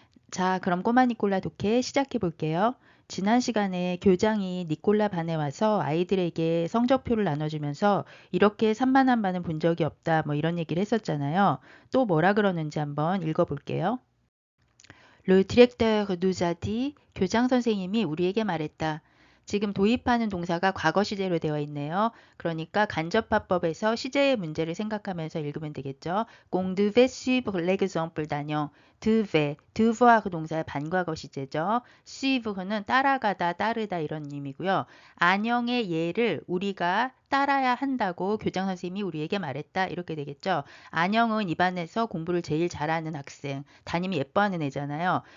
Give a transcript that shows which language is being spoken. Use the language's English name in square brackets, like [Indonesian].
[Korean] 자, 그럼 꼬마 니콜라 독해 시작해 볼게요. 지난 시간에 교장이 니콜라 반에 와서 아이들에게 성적표를 나눠주면서 이렇게 산만한 반은 본 적이 없다 뭐 이런 얘기를 했었잖아요. 또 뭐라 그러는지 한번 읽어볼게요. [French] Le directeur nous a dit, [Korean] 교장 선생님이 우리에게 말했다. 지금 도입하는 동사가 과거 시제로 되어 있네요. 그러니까 간접화법에서 시제의 문제를 생각하면서 읽으면 되겠죠. [French] On devait suivre l'exemple d'Agnon. [Korean] devoir 동사의 반과거 시제죠. suivre는 따라가다, 따르다 이런 의미고요. 안녕의 예를 우리가 따라야 한다고 교장 선생님이 우리에게 말했다 이렇게 되겠죠. 안영은 입안에서 공부를 제일 잘하는 학생, 담임이 예뻐하는 애잖아요.